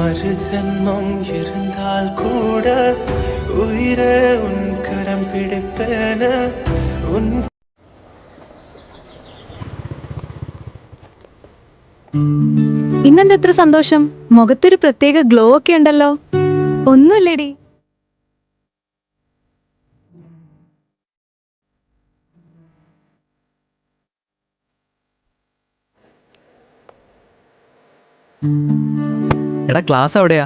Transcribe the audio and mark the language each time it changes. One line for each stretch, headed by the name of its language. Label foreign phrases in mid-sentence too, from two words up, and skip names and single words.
Tamil: ஒரு ஜென்மம் இருந்தால் கூட உயிரே உன் கரம் பிடிப்பேன உன்
Malayalam: ഇന്നെന്തെത്ര സന്തോഷം, മുഖത്തൊരു പ്രത്യേക ഗ്ലോ ഒക്കെ ഉണ്ടല്ലോ. ഒന്നുമില്ലേടി. എടാ ക്ലാസ് എവിടെയാ?